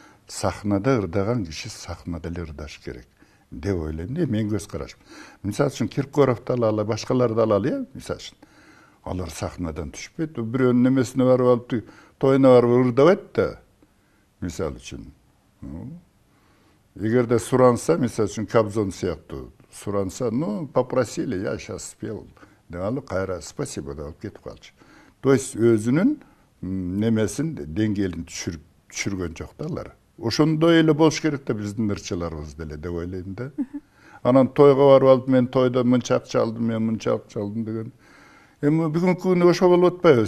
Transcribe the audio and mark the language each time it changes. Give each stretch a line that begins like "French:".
Kyrgyz: Сахнада ырдаган киши сахнада эле ырдаш керек деп ойлойм да, мен көз карашым. Мисалы үчүн Киркоровду алалы, башкаларды алалы, мисалы үчүн. Алар сахнадан түшпөйт, бирөөнүн немесине барып алып, тоюна барып ырдабайт да. Мисалы үчүн. Эгерде суранса, мисалы үчүн Кобзон сыяктуу суранса,
Russian: попросили, я сейчас спел.
Kyrgyz: Дегалы кайра спасибо деп алып кетип калчу. То есть өзүнүн немесин деңгээлин түшүргөн жок да алар. Ошондой эле болуш керек да биздин ырчыларыбыз деле деп ойлойм да. Анан тойго барып алып, мен тойдо мынча акча алдым, мен мынча акча алдым деген. Эми бүгүнкү күндө ошо болуп атпайбы?